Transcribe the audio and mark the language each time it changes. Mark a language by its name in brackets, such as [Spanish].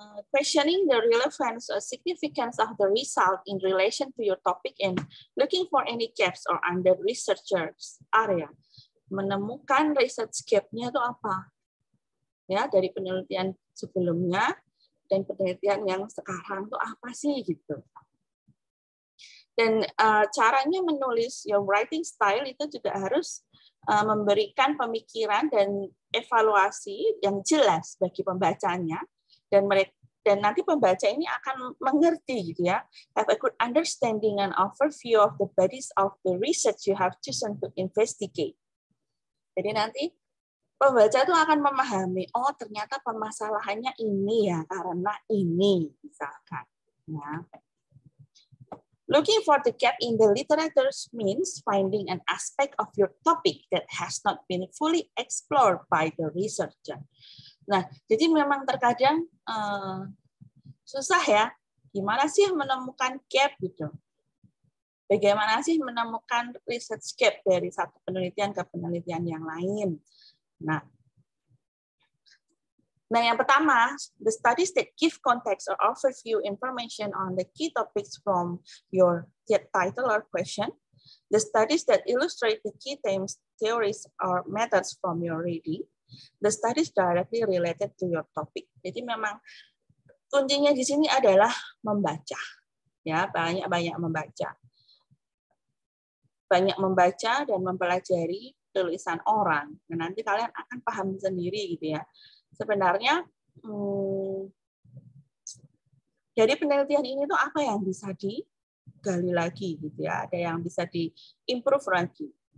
[English] Questioning the relevance or significance of the result in relation to your topic and looking for any gaps or under researchers area. [Indonesian] Menemukan research gap-nya itu apa? Ya, dari penelitian sebelumnya dan penelitian yang sekarang itu apa sih gitu. Dan caranya menulis [English] your writing style [Indonesian] itu juga harus memberikan pemikiran dan evaluasi yang jelas bagi pembacanya, dan nanti pembaca ini akan mengerti gitu ya, [English] have a good understanding and overview of the bodies of the research you have chosen to investigate. [Indonesian] Jadi nanti pembaca itu akan memahami, oh ternyata permasalahannya ini ya karena ini misalkan. Ya. [English] Looking for the gap in the literature means finding an aspect of your topic that has not been fully explored by the researcher. [Indonesian] Nah, jadi memang terkadang susah ya, gimana sih menemukan gap gitu. Bagaimana sih menemukan research gap dari satu penelitian ke penelitian yang lain. [English] Nah, yang pertama, the studies that give context or overview information on the key topics from your title or question, the studies that illustrate the key themes, theories, or methods from your reading, the studies directly related to your topic. [Indonesian] Jadi memang kuncinya di sini adalah membaca, ya banyak membaca, banyak membaca dan mempelajari tulisan orang. Nah, nanti kalian akan paham sendiri gitu ya. Sebenarnya dari penelitian ini tuh apa yang bisa digali lagi gitu ya, ada yang bisa diimprove lagi.